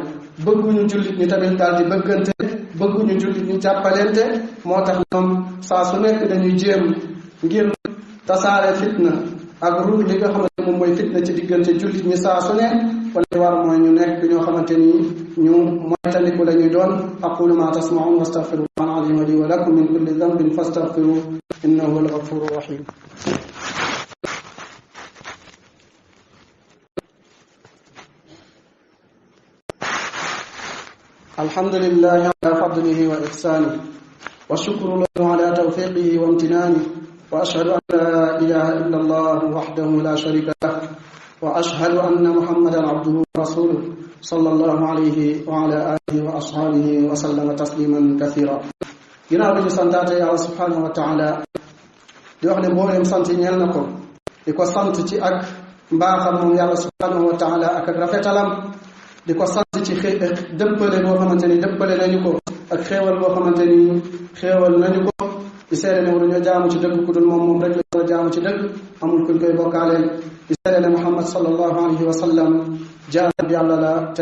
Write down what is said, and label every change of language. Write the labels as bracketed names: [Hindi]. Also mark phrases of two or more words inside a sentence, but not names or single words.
[Wolof] bëgguñu jullit ñi tamit daal di bëggante bëgguñu jullit ñi jàppalente moo tax ñoom saa su nekk dañuy jéem ngir tasaare fitna ak ruur li nga xamante moom mooy fitna ci diggante jullit ñi saa su ne wala war mooy ñu nekk ñoo xamante ni ñu moytandiku la ñuy doon [Arabic] أقول ما تسمعون وأستغفر الله العظيم لي ولكم من كل ذنب فاستغفروه إنه هو الغفور الرحيم الحمد لله على فضله وإحسانه والشكر له على توفيقه وامتنانه وأشهد أن لا إله إلا الله وحده لا شريك له وأشهد أن محمدا عبده ورسوله صلى الله عليه وعلى آله وأصحابه وسلم تسليما كثيرا [Wolof] ginnaaw bi ñu santaate Yàlla [Arabic] سبحانه وتعالى [Wolof] di wax ne mbooleem sant ñeel na ko di ko sant ci ak mbaaxam moom Yàlla [Arabic] سبحانه وتعالى [Wolof] ak rafetalam di ko sant ci dëppale boo xamante ni dëppale nañu ko ak xéewal boo xamante ni xéewal nañu ko di seede ne waruñoo jaamu ci dëgg ku dul moom rek la war a jaamu ci dëgg amul kuñ koy bokkaaleel di seede ne Muhammad [Arabic] صلى الله عليه وسلم [Wolof] jaam bi yàlla la te